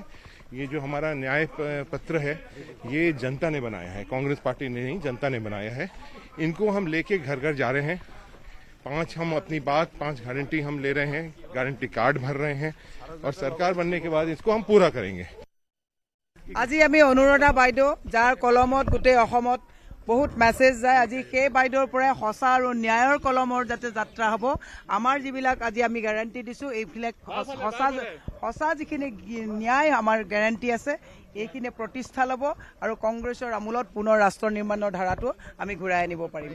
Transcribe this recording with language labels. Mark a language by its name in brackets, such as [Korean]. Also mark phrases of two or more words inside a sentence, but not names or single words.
[Hindi] ये जो हमारा न्याय पत्र है ये जनता ने बनाया है, कांग्रेस पार्टी ने नहीं जनता ने बनाया है। इनको हम लेके घर घर जा रहे हैं। 5 हम अपनी बात 5 गारंटी हम ले रहे हैं, गारंटी कार्ड भर रहे हैं और सरकार बनने के बाद इसको हम पूरा करेंगे। [Assamese] আজি আমি অনুৰাধা বাইদেউ যাৰ কলমত গোটেই অসমত [Hindi] बहुत मेसेज जाए आज [Assamese] সেই বাইদেউৰ পৰা সঁচা আৰু ন্যায়ৰ কলমৰ যাতে যাত্ৰা হ'ব আমাৰ যিবিলাক আজি আমি গ্যাৰান্টি দিছো এইবিলাক সঁচা যিখিনি ন্যায় আমাৰ গ্যাৰান্টি আছে এইখিনি প্ৰতিষ্ঠা ল'ব আৰু কংগ্ৰেছৰ আমূলত পুনৰ ৰাষ্ট্ৰ নিৰ্মাণৰ ধাৰাটো আমি ঘূৰাই আনিব পাৰিম।